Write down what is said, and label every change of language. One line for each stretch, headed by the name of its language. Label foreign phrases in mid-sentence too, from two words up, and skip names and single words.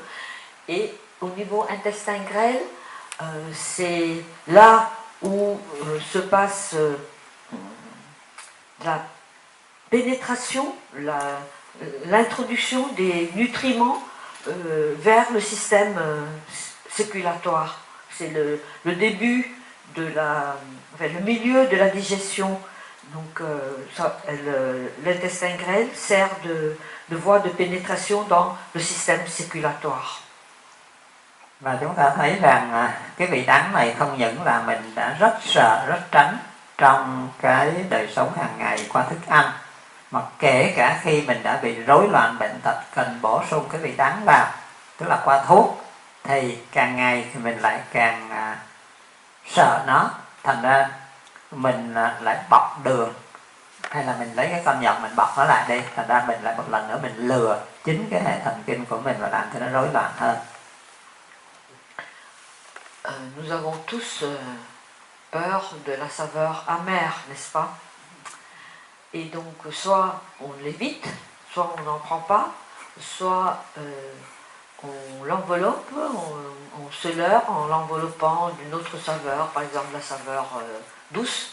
French: Et au niveau intestin grêle, c'est là où se passe la pénétration, l'introduction des nutriments vers le système circulatoire. C'est le début le milieu de la digestion. Donc l'intestin grêle sert de voie de pénétration dans le système circulatoire.
Vietnamese: Và chúng ta thấy rằng cái vị đắng này không những là mình đã rất sợ, rất tránh trong cái đời sống hàng ngày qua thức ăn, mà kể cả khi mình đã bị rối loạn bệnh tật cần bổ sung cái vị đắng vào, tức là qua thuốc, thì càng ngày thì mình lại càng sợ nó, thành ra mình lại bọc đường, hay là mình lấy cái con nhộng mình bọc nó lại đi, thành ra mình lại một lần nữa mình lừa chính cái hệ thần kinh của mình và làm cho nó rối loạn hơn.
French: Nous avons tous peur de la saveur amère, n'est-ce pas? Et donc soit on l'évite, soit on n'en prend pas, soit on l'enveloppe, on se leurre en l'enveloppant d'une autre saveur, par exemple la saveur douce.